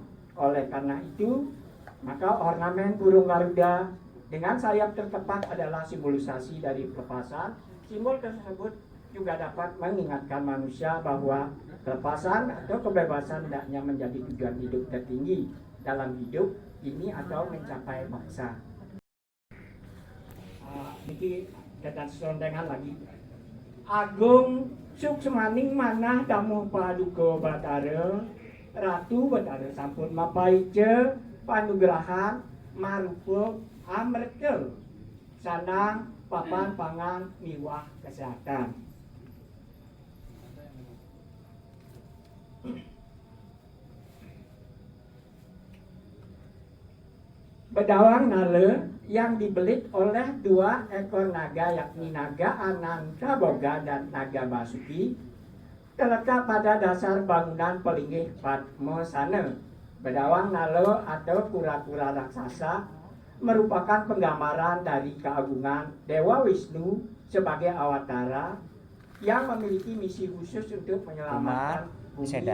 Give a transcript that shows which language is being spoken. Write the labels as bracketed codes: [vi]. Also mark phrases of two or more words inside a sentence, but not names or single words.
[id] Oleh karena itu, maka ornamen burung Garuda dengan sayap terkepak adalah simbolisasi dari kelepasan. Simbol tersebut juga dapat mengingatkan manusia bahwa kelepasan atau kebebasan hendaknya menjadi tujuan hidup tertinggi dalam hidup ini atau mencapai maksa. [ban] Niki ketan sondengan lagi. Agung suksemaning manah Damu Paduka Batara Ratu Batara sampun mapaija panugrahan marupa amarta sandang papan pangan miwah kesehatan. [id] Bedawang nala yang dibelit oleh 2 ekor naga, yakni naga Ananta Boga dan naga Basuki, terletak pada dasar bangunan Pelinggih Padmasana. Bedawang Nala atau kura-kura raksasa merupakan penggambaran dari keagungan Dewa Wisnu sebagai awatara yang memiliki misi khusus untuk menyelamatkan bumi dari